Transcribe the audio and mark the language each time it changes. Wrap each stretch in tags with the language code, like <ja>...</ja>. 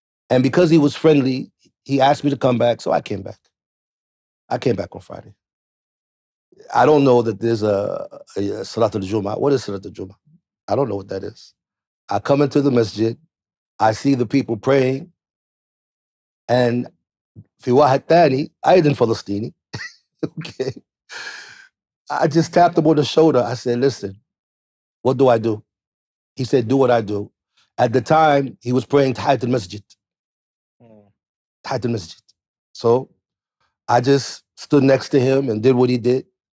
<en>And because he was friendly, he asked me to come back. So I came back. I came back on Friday. I don't know that there's a Salat al-Jum'ah. What is Salat al-Jum'ah? I don't know what that is. I come into the masjid. I see the people praying. And</en> <ar>في واحد تاني أيضا فلسطيني.</ar> <en>Okay. I just tapped him on the shoulder. I said, listen, what do I do? He said, do what I do. At the time, he was praying Tahiyat al-Masjid. Tahiyat al-Masjid. So I just stood next to him and did what he did.</en>